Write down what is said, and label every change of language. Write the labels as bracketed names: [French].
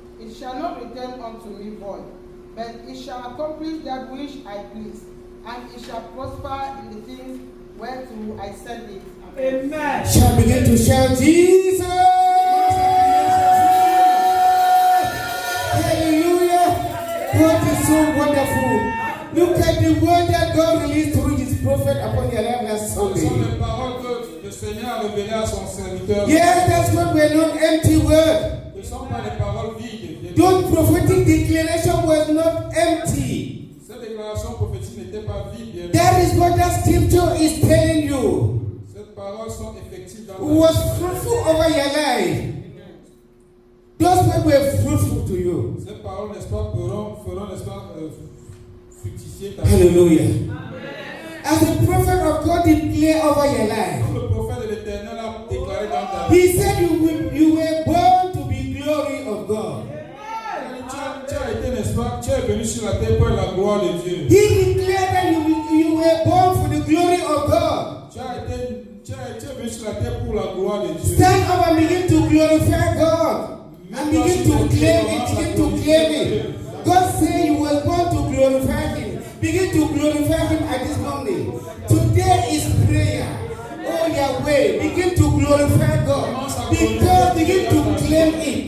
[English] It shall not return unto me void, but it shall accomplish that which I please, and it shall prosper in the things whereto I send it. Amen. Shall begin to shout, Jesus! Hallelujah! God is so wonderful. Look at the word that God released through his prophet upon your life last [French] Ce sont [English] Sunday. [French] les paroles que le Seigneur a révélées à son serviteur. [English] Yes, that's what we're not empty word. [French] Ce ne sont pas des paroles vides. [English] Those prophetic declaration was not empty. [French] Cette déclaration prophétique n'était pas vide. Bien [English] That is what that scripture is telling you. [French] Ces paroles sont effectives dans [English] It was fruitful over your life. Those words were fruitful to you. [French] Ces paroles, n'est-ce pas, feront, n'est-ce pas, fructifier ta vie. [English] Hallelujah. As the prophet of God declared over your life, [French] Comme le prophète de l'Éternel a déclaré dans ta vie. [English] he said you were born to be glory of God. [French] Tu as été, n'est-ce pas, tu es venu sur la terre pour la gloire de Dieu. [English] He declared that you were born for the glory of God. [French] Tu es venu sur la terre pour la gloire de Dieu. [English] Stand up and begin to glorify God. And begin to claim it. Begin to claim it. God said you were born to glorify Him. Begin to glorify Him at this moment. Today is prayer. Oh Yahweh, begin to glorify God. Because begin to claim it.